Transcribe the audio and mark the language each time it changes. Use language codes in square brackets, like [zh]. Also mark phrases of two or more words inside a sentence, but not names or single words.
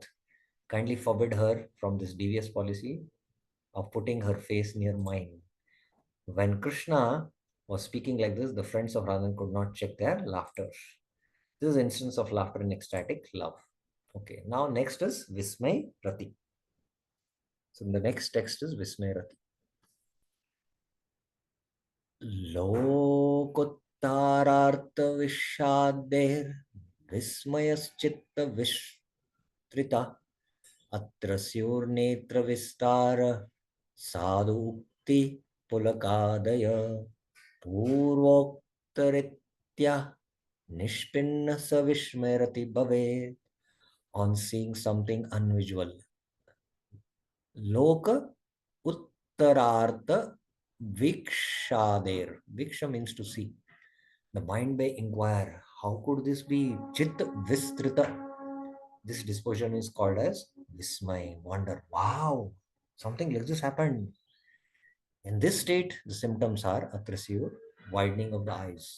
[en] Kindly forbid her from this devious policy of putting her face near mine. When Krishna was speaking like this, the friends of Radhan could not check their laughter. This is an instance of laughter in ecstatic love. Okay, now next is [sa] विस्मय रति. [en] So the next text is [sa] विस्मय रति. लोकोत्तरार्थ विशादेर् विस्मयश्चित्त विष्ट्रिता अत्रस्युर् नेत्र विस्तार साधु उक्ति पुलकादय पूर्वोक्तरित्य निष्पिन्न सविश्मेरति भवे [en] on seeing something unusual. [sa] लोक उत्तरार्थ विक्षदेर्. [en] Viksha means to see. The mind may inquire, how could this be? [sa] चित् विस्तृत. [en] This disposition is called as Vismay, wonder, wow, something like this happened. In this state, the symptoms are atrasya, widening of the eyes.